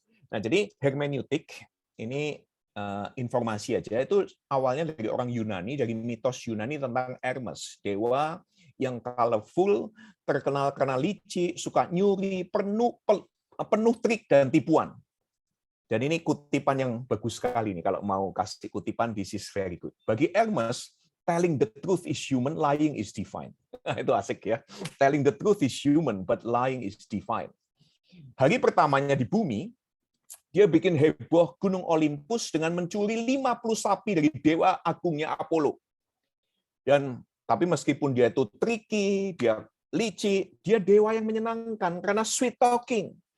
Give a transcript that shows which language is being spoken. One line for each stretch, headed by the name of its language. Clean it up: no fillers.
Indonesian: Nah, jadi hermeneutik ini informasi aja, itu awalnya dari orang Yunani, dari mitos Yunani tentang Hermes, dewa yang colorful, terkenal karena licik, suka nyuri, penuh trik dan tipuan. Dan ini kutipan yang bagus sekali nih, kalau mau kasih kutipan,
English: this is very good.
Indonesian: Bagi Hermes,
English: telling the truth is human, lying is divine.
Indonesian: Itu asik ya.
English: Telling the truth is human, but lying is divine.
Indonesian: Hari pertamanya di bumi, dia bikin heboh Gunung Olympus dengan mencuri 50 sapi dari dewa agungnya Apollo. Tapi meskipun dia itu tricky, dia licik, dia dewa yang menyenangkan karena
English: sweet talking.